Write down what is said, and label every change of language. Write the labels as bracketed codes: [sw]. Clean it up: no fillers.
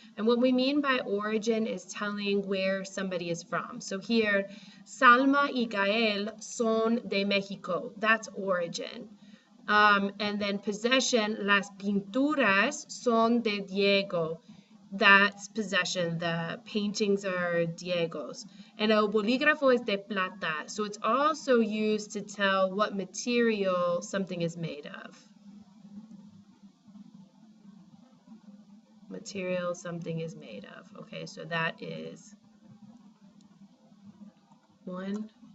[en] And what we mean by origin is telling where somebody is from. [es] So here, Salma y Gael son de Mexico. [en] That's origin. And then possession, [es] las pinturas son de Diego. [en] That's possession. The paintings are Diego's. [es] And el bolígrafo es de plata. [en] So it's also used to tell what material something is made of. Material something is made of. Okay, so that is one.